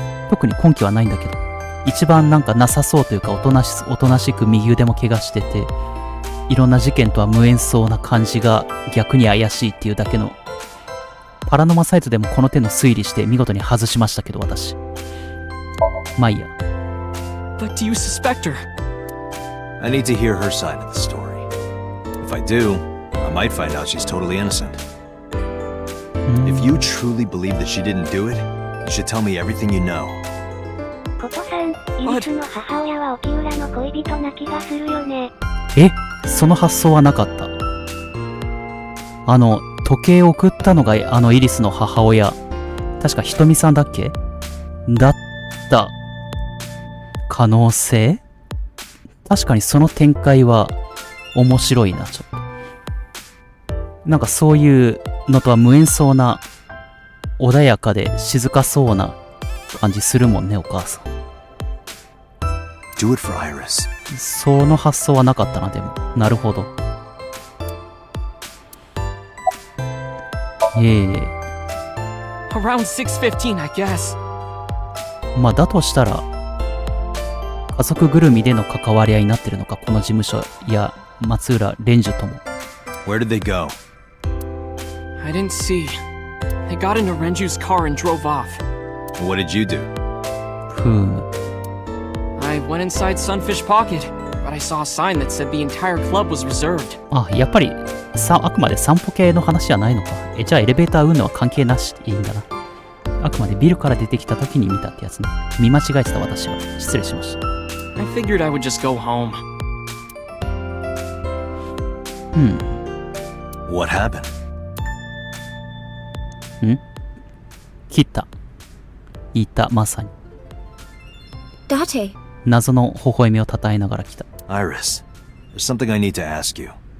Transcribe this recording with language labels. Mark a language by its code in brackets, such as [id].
[ja] 特に根拠はないんだけど、一番なんかなさそうというかおとなしく右腕も怪我してて、いろんな事件とは無縁そうな感じが逆に怪しいっていうだけの。パラノマサイトでもこの手の推理して見事に外しましたけど、私。まあいいや。 [en] But do you suspect her? I need to hear her side of the story. If I do, I might find out she's totally innocent. If you truly believe that she didn't do it, you should tell me everything you know. [ja] コトさん、イリスの母親は沖浦の恋人な気がするよね。その発想はなかった。時計を送ったのがイリスの母親。確かひとみさんだっけ？だった可能性？確かにその展開は面白いな、ちょっと。なんかそういうのとは無縁そうな、穏やかで静かそうな感じするもんね、お母さん。 [en] Do it for Iris. [ja] その発想はなかったな、でも。なるほど。 [en] Around 6:15, I guess. [ja] まあ、だとしたら、家族ぐるみでの関わり合いになってるのか、この事務所や松浦蓮樹とも。 [en] Where did they go? I didn't see. They got into Renju's car and drove off. What did you do? [ja] ふーむ。 [en] I went inside Sunfish Pocket, but I saw a sign that said the entire club was reserved. [ja] あ、やっぱりあくまで散歩系の話じゃないのか。じゃあエレベーター運動は関係なしでいいんだな。あくまでビルから出てきた時に見たってやつね。見間違えてた私は。失礼しました。 [en] I figured I would just go home. What happened? [ja] 切った。いた、まさに。 [en] Date. [ja] 謎の微笑みをたたえながら来た。 [en] Iris, there's something I need to ask you.